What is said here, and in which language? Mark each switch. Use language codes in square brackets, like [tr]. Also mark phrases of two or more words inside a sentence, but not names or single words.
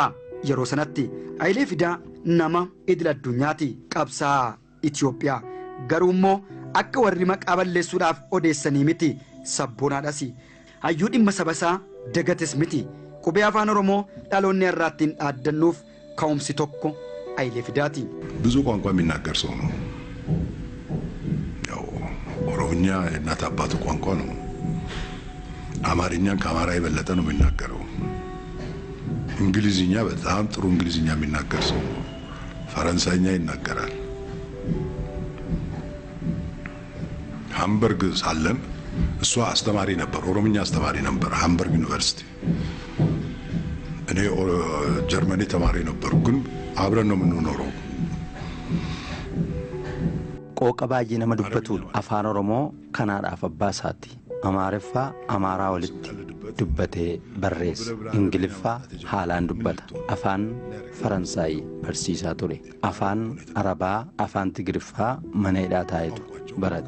[om] Yeroo sanatti Hayilee Fidaa nama idil addunyaati qabsaa Itoophiyaa garuu immoo akka warri maqaa balleessuudhaaf odeessanii miti sabboonaadhas. Hayyuu dhimma sabasaa dagates miti. Qubee afaan Oromoo dhaloonni irraattiin dhaaddannuuf ka'umsi tokko Hayilee Fidaati. [am] ብዙ ቋንቋ የሚናገር ሰው ነው። ያው ኦሮምኛ የእናት አባቱ ቋንቋ ነው። አማርኛን ከአማራ የበለጠ ነው የሚናገረው። እንግሊዝኛ በጣም ጥሩ እንግሊዝኛ የሚናገር ሰው ነው። ፈረንሳይኛ ይናገራል። ሃምበርግ ሳለን እሷ አስተማሪ ነበር፣ ኦሮምኛ አስተማሪ ነበር ሃምበርግ ዩኒቨርሲቲ። እኔ ጀርመኒ ተማሪ ነበር፣ ግን አብረን ነው የምንኖረው። [om] qooqa baay'ee nama dubbatuudha. Afaan Oromoo kanaadhaaf abbaa isaati. Amaariffaa Amaaraa walitti dubbatee barreessa. Ingiliffaa haalaan dubbata. Afaan Faransaayii barsiisaa ture. Afaan Arabaa, afaan Tigiriffaa mana hidhaa taa'etu barate.